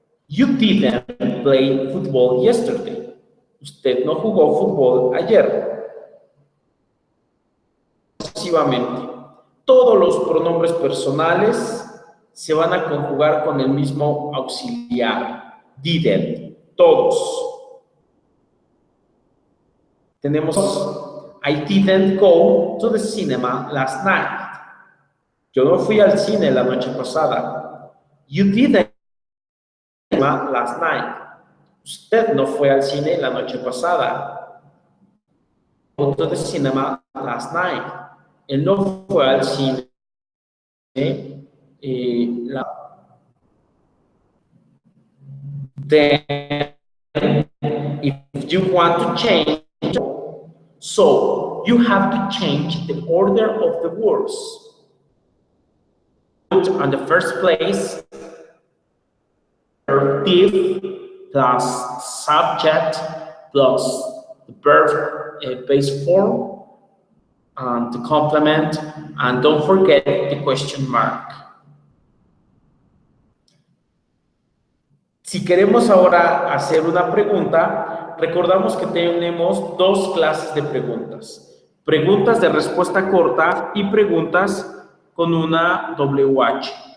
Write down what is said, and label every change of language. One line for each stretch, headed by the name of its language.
English: You didn't play football yesterday.
Spanish: Usted no jugó fútbol ayer. Sucesivamente. Todos los pronombres personales se van a conjugar con el mismo auxiliar. Didn't. Todos. Tenemos
English: I didn't go to the cinema last night.
Spanish: Yo no fui al cine la noche pasada.
English: You didn't go last night.
Spanish: Usted no fue al cine la noche pasada.
English: Go to the cinema last night.
Spanish: Él no fue al cine
English: Then, if you want to change, so you have to change the order of the words. Put on the first place, verb did plus subject plus the verb base form and the complement, and don't forget the question mark.
Spanish: Si queremos ahora hacer una pregunta, recordamos que tenemos dos clases de preguntas. Preguntas de respuesta corta y preguntas con una WH.